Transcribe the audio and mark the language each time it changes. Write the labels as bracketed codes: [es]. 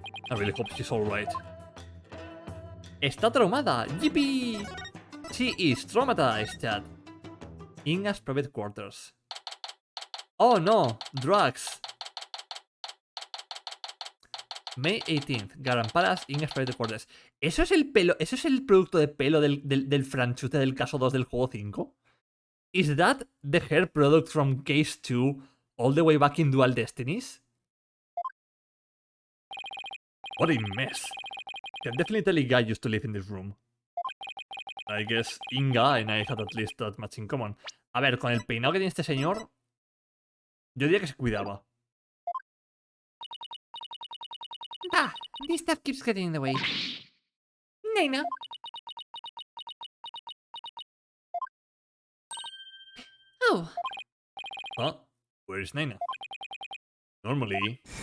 [en] I really hope she's alright. [es] Está traumada! [en] Yippee! She is traumatized, chat. Inga's private quarters. Oh no! Drugs! May 18th, Garan Palace, Inga's private quarters. [es] ¿Eso es el pelo? ¿Eso es el producto de pelo del franchute del caso 2 del juego 5? [en] Is that the hair product from case 2 all the way back in Dual Destinies? What a mess. Can definitely tell a guy used to live in this room. I guess Inga and I had at least that much in common. [es] A ver, con el peinado que tiene este señor, yo diría que se cuidaba. [en] Bah, this stuff keeps getting in the way. Nina. Oh, Huh? Where is Naina? Normally...